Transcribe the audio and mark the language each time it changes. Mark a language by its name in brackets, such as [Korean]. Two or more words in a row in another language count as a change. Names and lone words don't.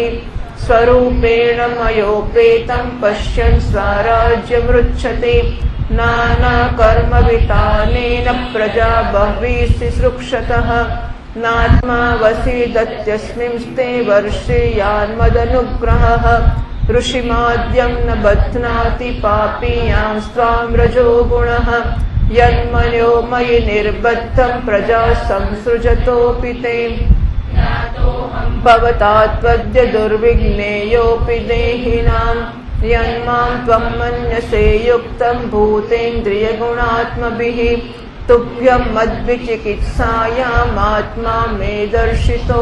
[Sanskrit] સ્વરૂપેણ મયોપેतं પશ્યन् સ્વરાજ્યમૃચ્છતે નાનાકર્મવિતાનેન પ્રજા બહ્વીઃ સૃક્ષતઃ નાત્મા વસીદત્યસ્મિંસ્તે વર્ષેયાન્મદનુગ્રહઃ ऋषिमाद्यं न बध्नाति पापीयां स्वां रजो गुणः यन्मयो मयि निर्बद्धं प्रजा संसृजतोऽपि ते भवतात्वद्य दुर्विघ्नेयोऽपि देहिनां यन्मां त्वं मन्यसे युक्तं भूतेन्द्रियगुणात्मभिः तुभ्यं मद्विचिकित्सायामात्मा मे दर्शितो